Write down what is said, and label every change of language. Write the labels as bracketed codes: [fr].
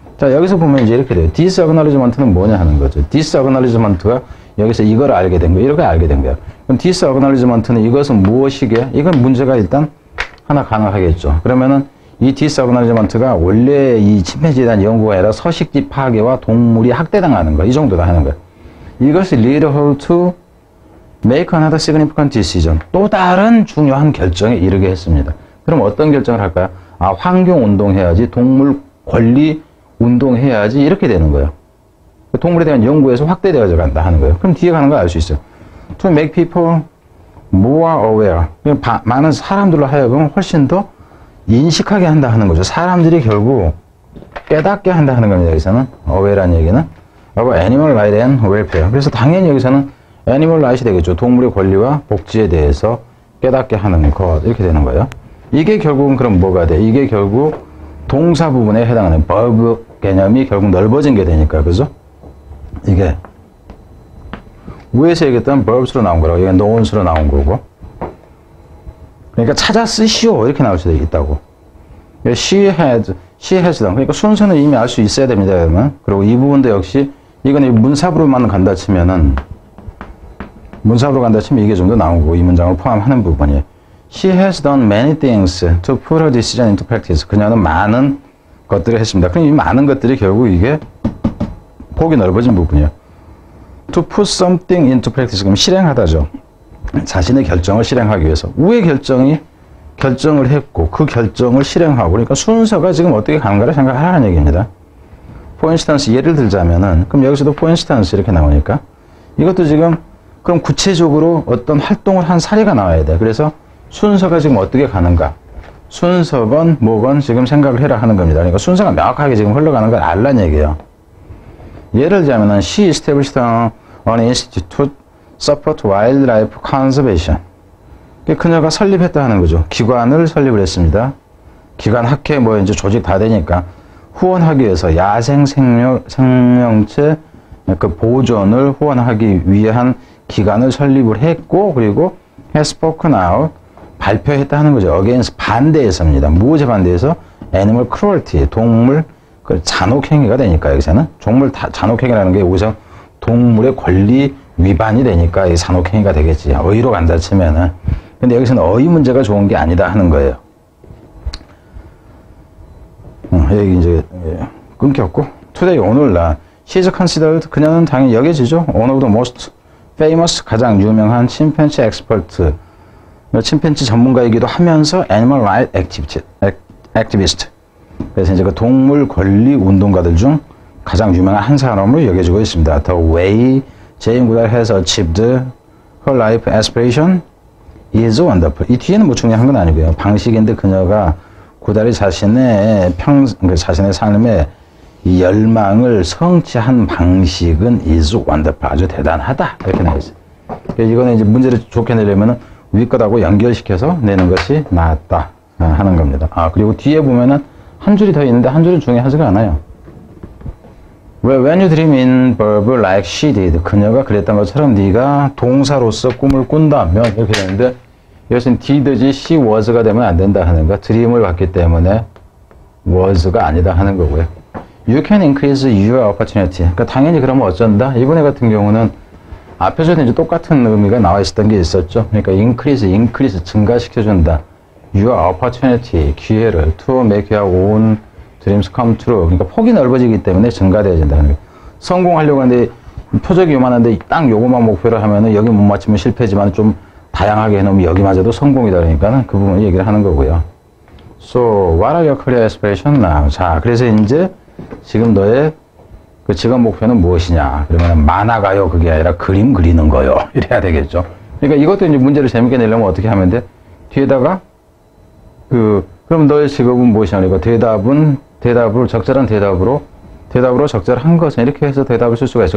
[ko] 자, 여기서 보면 이제 이렇게 돼요. disacknowledgement는 뭐냐 하는 거죠. disacknowledgement가 여기서 이걸 알게 된 거예요. 이렇게 알게 된 거예요. 그럼 disacknowledgement는 이것은 무엇이게? 이건 문제가 일단 하나 가능하겠죠. 그러면은 이 디스어그널리먼트가 원래 이 침팬지에 대한 연구가 아니라 서식지 파괴와 동물이 학대당하는 거, 이 정도다 하는 거예요. [en] 이것이 lead her to make another significant decision. [ko] 또 다른 중요한 결정에 이르게 했습니다. 그럼 어떤 결정을 할까요? 아, 환경 운동해야지, 동물 권리 운동해야지, 이렇게 되는 거예요. 동물에 대한 연구에서 확대되어져 간다 하는 거예요. 그럼 뒤에 가는 걸 알 수 있어요. [en] To make people more aware. [ko] 많은 사람들로 하여금 훨씬 더 인식하게 한다 하는 거죠. 사람들이 결국 깨닫게 한다 하는 겁니다. 여기서는 [en] aware라는 얘기는 of animal right and welfare. [ko] 그래서 당연히 여기서는 animal right이 되겠죠. 동물의 권리와 복지에 대해서 깨닫게 하는 것, 이렇게 되는 거예요. 이게 결국은 그럼 뭐가 돼? 이게 결국 동사 부분에 해당하는 verb 개념이 결국 넓어진 게 되니까, 그죠? 이게 위에서 얘기했던 verbs로 나온 거라고, 이게 nouns로 나온 거고. 그러니까 찾아 쓰시오 이렇게 나올 수도 있다고. [en] she has done. [ko] 그러니까 순서는 이미 알 수 있어야 됩니다, 여러분. 그리고 이 부분도 역시 이건 문사부로만 간다 치면은, 문사부로 간다 치면 이게 좀 더 나오고, 이 문장을 포함하는 부분이에요. [en] She has done many things to put her decision into practice. [ko] 그녀는 많은 것들을 했습니다. 그럼 이 많은 것들이 결국 이게 폭이 넓어진 부분이에요. [en] To put something into practice. [ko] 그럼 실행하다죠. 자신의 결정을 실행하기 위해서. 위의 결정을 했고, 그 결정을 실행하고, 그러니까 순서가 지금 어떻게 가는가를 생각하라는 얘기입니다. [en] For instance, [ko] 예를 들자면은, 그럼 여기서도 [en] for instance [ko] 이렇게 나오니까, 이것도 지금, 그럼 구체적으로 어떤 활동을 한 사례가 나와야 돼. 그래서 순서가 지금 어떻게 가는가. 순서건 뭐건 지금 생각을 해라 하는 겁니다. 그러니까 순서가 명확하게 지금 흘러가는 걸 알라는 얘기예요. 예를 들자면은, [en] she established an institute support wildlife conservation. [ko] 그녀가 설립했다 하는 거죠. 기관을 설립을 했습니다. 기관, 학회, 뭐 이제 조직 다 되니까 후원하기 위해서 야생 생명체 그 보존을 후원하기 위한 기관을 설립을 했고, 그리고 [en] has spoken out, [ko] 발표했다 하는 거죠. against, 반대해서입니다. 무엇에 반대해서? [en] animal cruelty, [ko] 동물 그 잔혹행위가 되니까, 여기서는 동물 잔혹행위라는 게 여기서 동물의 권리 위반이 되니까 이 잔혹행위가 되겠지. 어휘로 간다 치면은. 근데 여기서는 어휘 문제가 좋은 게 아니다 하는 거예요. 여기 이제 끊겼고, today, 오늘날 [en] she is considered, [ko] 그녀는 당연히 여겨지죠. [en] one of the most famous, [ko] 가장 유명한 침팬지 엑스퍼트, 침팬지 전문가이기도 하면서 [en] animal right activist. [ko] 그래서 이제 그 동물 권리 운동가들 중 가장 유명한 한 사람으로 여겨지고 있습니다. [en] The way Jane Goodall has achieved her life aspiration is wonderful. [ko] 이 뒤에는 뭐 중요한 건 아니고요. 방식인데 그녀가 고달이 자신의 자신의 삶의 이 열망을 성취한 방식은 [en] is wonderful. [ko] 아주 대단하다. 이렇게 나와 있어요. 이거는 이제 문제를 좋게 내려면은 위 것하고 연결시켜서 내는 것이 낫다 하는 겁니다. 그리고 뒤에 보면은 한 줄이 더 있는데 한 줄은 중요하지가 않아요. [en] When you dream in verb like she did, [ko] 그녀가 그랬던 것처럼 네가 동사로서 꿈을 꾼다면, 이렇게 되는데 이것은 did지 she was가 되면 안 된다 하는 거. 드림을 봤기 때문에 was가 아니다 하는 거고요. [en] You can increase your opportunity. [ko] 그러니까 당연히 그러면 어쩐다. 이번에 같은 경우는 앞에서는 이제 똑같은 의미가 나와 있었던 게 있었죠. 그러니까 increase 증가시켜준다. [en] Your opportunity, [ko] 기회를 [en] to make your own dreams come true. [ko] 그러니까 폭이 넓어지기 때문에 증가돼야 된다는 거예요. 성공하려고 하는데 표적이 요만한데 딱 요것만 목표로 하면은 여기 못 맞추면 실패지만 좀 다양하게 해놓으면 여기마저도 성공이다. 그러니까는 그 부분을 얘기를 하는 거고요. [en] So, what are your career aspirations now? [ko] 자, 그래서 이제 지금 너의 그 직업 목표는 무엇이냐? 그러면 만화가요, 그게 아니라 그림 그리는 거요. 이래야 되겠죠. 그러니까 이것도 이제 문제를 재밌게 내려면 어떻게 하면 돼? 뒤에다가 그럼 너의 직업은 무엇이냐? 그러니까 대답을 적절한 대답으로 적절한 것은 이렇게 해서 대답을 쓸 수가 있어.